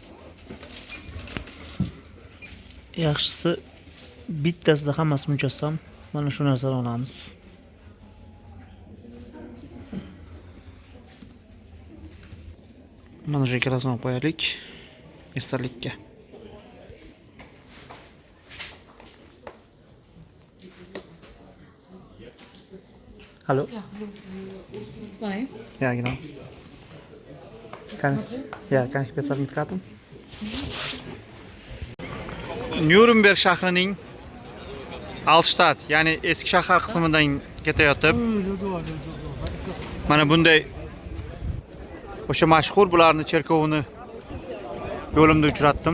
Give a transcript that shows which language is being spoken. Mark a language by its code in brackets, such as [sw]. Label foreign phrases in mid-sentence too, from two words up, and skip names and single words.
[uz] Yaxshisi bittasida hammasi mujassam, mana shu narsani olamiz. Mana shu ikkalasini olib qo'yaylik esdalikka. [de] Hallo? Zwei. Ja, genau. Kann ich besser mitkarten? [uz] Nyuremberg shahrining Altstadt, ya'ni eski shahar qismidan ketayotib, mana bunday o'sha mashhur bularni cherkovini yo'limda uchratdim.